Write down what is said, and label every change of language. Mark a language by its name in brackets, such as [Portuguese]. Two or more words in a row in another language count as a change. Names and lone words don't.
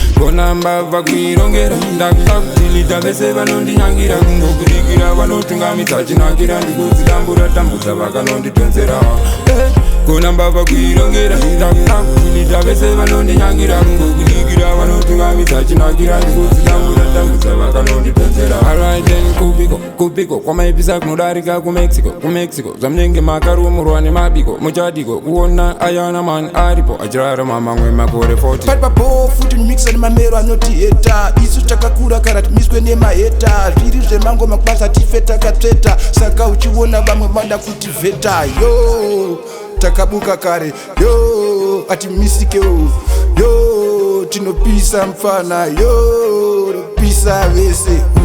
[Shona] Kona mbavha kuirongera, ndakakutili, vese vanondinyangira, kungokudikira, vanotungamidza chinakira, ndikudzidambura, tambudza vakanonditonzera. Eh, kona mbavha kuirongera, ndakakutili, vese vanondinyangira, kungokudikira, vanotungamidza chinakira, ndikudzidambura, tambudza vakanonditonzera. [English] Alright then, Kubiko, Kubiko, [Shona] kwa maipisa kunodarika ku Mexico, ku Mexico. Zvamunenge makarumurwa nemabiko, muchadiko, kuona ayana man aripo, achirarama mamwe makore forty. Pari papo futi mixa nemamero anoti heta, isu takakura kana timiswe nemaheta, zviri zvemango makubasa tife takatsveta, saka uchiona vamwe vada kuti vheta, yo, takabuka kare, yo, ati misike, yo, tinopisa mfana, yo, tinopisa vese.